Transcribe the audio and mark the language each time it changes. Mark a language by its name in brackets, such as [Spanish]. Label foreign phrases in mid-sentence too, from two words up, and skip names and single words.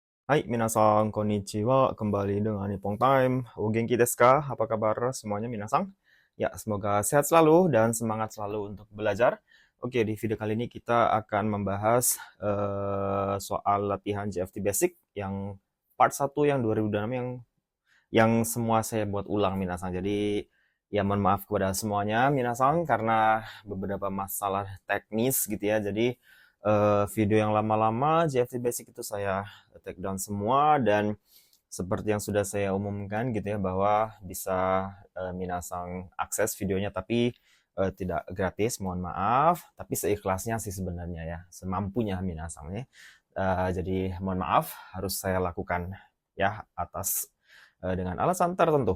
[Indonesian] Hai, [Japanese] みなさん、こんにちは. [Indonesian] Kembali dengan Nippon Time. [Japanese] お元気ですか? [Indonesian] Apa kabar semuanya, minasan? Ya, semoga sehat selalu dan semangat selalu untuk belajar. Oke, di video kali ini kita akan membahas soal latihan JFT Basic yang part 1 yang 2006 yang semua saya buat ulang, minasan. Jadi, ya mohon maaf kepada semuanya, minasan, karena beberapa masalah teknis gitu ya. Jadi, video yang lama-lama JFT Basic itu saya [English] take down [Indonesian] semua, dan seperti yang sudah saya umumkan gitu ya, bahwa bisa minasang akses videonya, tapi tidak gratis, mohon maaf, tapi seikhlasnya sih sebenarnya ya, semampunya minasang ya. Jadi mohon maaf harus saya lakukan ya atas dengan alasan tertentu.